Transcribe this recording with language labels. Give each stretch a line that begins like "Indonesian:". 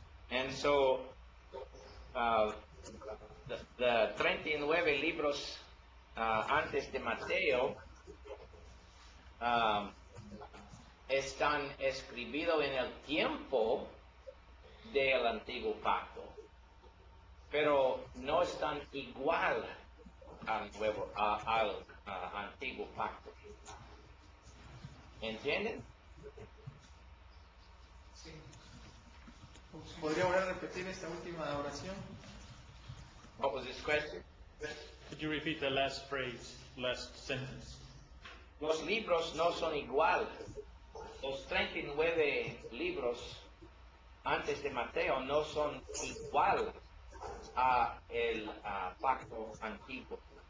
English: And so, the
Spanish: 39 libros antes de Mateo están escritos en el tiempo del antiguo pacto, pero no están igual al antiguo pacto. ¿Entienden? Sí. ¿Podría ahora repetir esta última oración?
English: What was this question? Could you repeat the last phrase, last sentence?
Spanish: Los libros no son igual. Los 39 libros antes de Mateo no son igual a el pacto antiguo.